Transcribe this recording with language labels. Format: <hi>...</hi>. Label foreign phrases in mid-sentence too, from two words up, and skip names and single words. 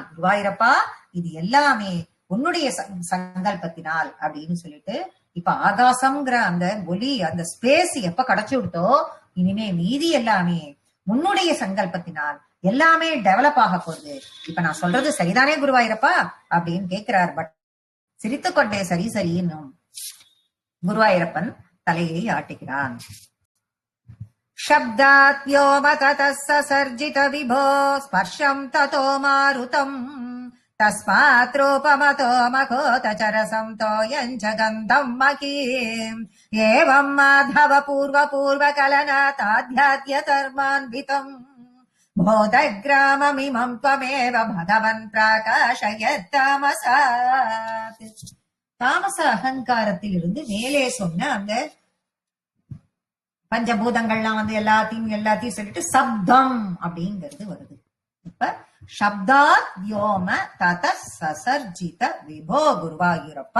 <ta>குருவாயூரப்பா, இது எல்லாமே உன்னுடைய சங்கல்பத்தினால் அப்படின்னு சொல்லிட்டு, இப்ப ஆகாசம்ங்கிற அந்த ஒலி, அந்த ஸ்பேஸ் எப்ப கிடைச்சு விடுத்தோ, இனிமே மீதி எல்லாமே உன்னுடைய சங்கல்பத்தினால் எல்லாமே டெவலப் ஆக போகுது. இப்ப நான் சொல்றது சரிதானே குருவாயூரப்பா அப்படின்னு கேட்கிறார். பட் சிரித்துக்கொண்டே சரி சரி என்னும் குருவாயூரப்பன் தலையை ஆட்டுகிறான்.</ta> <sa>शब्दात् व्योमततः ससर्जित विभो स्पर्शम् ततो मारुतम् तस्मात् रूपमतो मखोतचरसम् तोयम् च गन्धम् मकीम् एवम् माधव पूर्वकलनाताध्यात्य कर्मान्वितम् बोधग्राममिमम् त्वमेव भगवन् प्राकाशयत्तामसात्.</sa> <ta>தாமச அகங்காரத்திலிருந்து மேலே சொன்ன அந்த பஞ்சபூதங்கள்லாம் எல்லாத்தையும் சொல்லிட்டு சப்தம் அப்படிங்கிறது வருது. இப்ப</ta> <sa>शब्दात् व्योम तत ससर्जित विभो</sa> <ta>குருவாயூரப்பா.</ta>